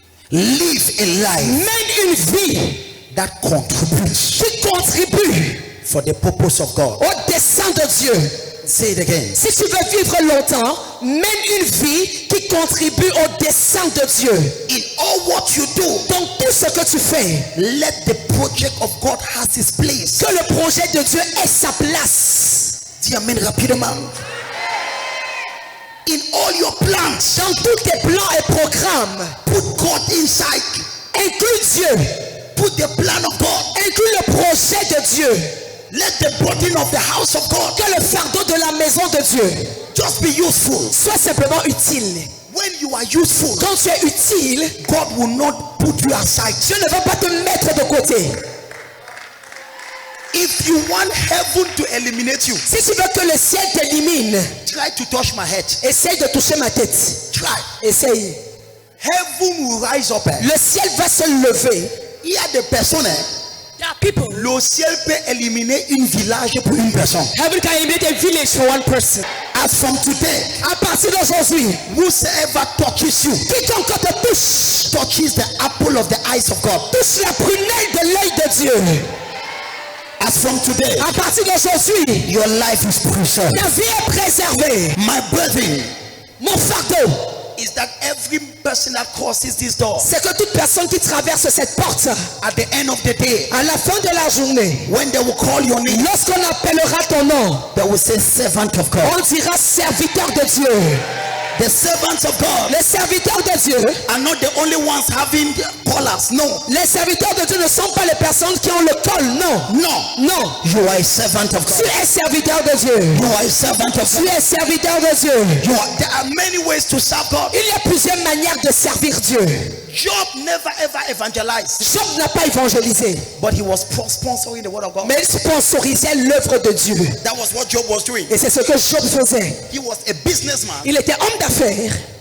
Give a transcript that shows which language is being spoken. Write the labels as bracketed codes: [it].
[en] Live a life [fr] Mène une vie [en] that contributes [fr] qui contribue [en] for the purpose of God. [fr] au dessein de Dieu. [en] Say it again. [fr] Si tu veux vivre longtemps, mène une vie qui contribue au dessein de Dieu. [en] In all what you do, [fr] Dans tout ce que tu fais, [en] let the project of God has its place. [fr] que le projet de Dieu ait sa place. Dis amen rapidement. [en] In all your plans, [fr] Dans tous tes plans et programmes, [en] put God inside. [fr] inclus Dieu, [en] Put the plan of God. [fr] inclus le projet de Dieu. [en] Let the burden of the house of God [fr] Que le fardeau de la maison de Dieu [en] just be useful. [fr] soit simplement utile. [en] When you are useful, [fr] Quand tu es utile, [en] God will not put you aside. [fr] Dieu ne va pas te mettre de côté. [en] If you want heaven to eliminate you, [fr] Si tu veux que le ciel t'élimine, [en] Try to touch my head. [fr] Essaye de toucher ma tête. [en] Try. [fr] Essaye. [en] Heaven will rise up. [fr] Le ciel va se lever. Il y a des personnes. [en] There are people. [fr] Le ciel peut éliminer un village pour une personne. [en] Heaven can eliminate a village for one person. As from today, [fr] À partir d'aujourd'hui, [en] whosoever touches you, [fr] quiconque te touche, [en] touches the apple of the eyes of God. [fr] touche la prunelle de l'œil de Dieu. [en] As from today, [fr] À partir d'aujourd'hui, [en] your life is preserved. [fr] ta vie est préservée. [en] My brethren, [fr] Mon fardeau, [en] is that every person that crosses this door, [fr] c'est que toute personne qui traverse cette porte, [en] at the end of the day, [fr] à la fin de la journée, [en] when they will call your name, [fr] lorsqu'on appellera ton nom, [en] they will say servant of God. [fr] on dira serviteur de Dieu. [en] The servants of God [fr] Les serviteurs de Dieu, [en] are not the only ones having collars. No, [fr] les serviteurs de Dieu ne sont pas les personnes qui ont le col, non. [en] no. [fr] Non. [en] You are a servant of [fr] Tu [en] God. [fr] es serviteur de Dieu. [en] You are a servant of [fr] Tu [en] God. [fr] es serviteur de Dieu. [en] There are many ways to serve God. [fr] Il y a plusieurs manières de servir Dieu. [en] Job never ever evangelized, [fr] Job n'a pas évangélisé, [en] but he was sponsoring the word of God. [fr] mais il sponsorisait l'œuvre de Dieu. [en] That was what Job was doing. [fr] Et c'est ce que Job faisait. [en] He was a businessman [fr] Il était homme d'affaires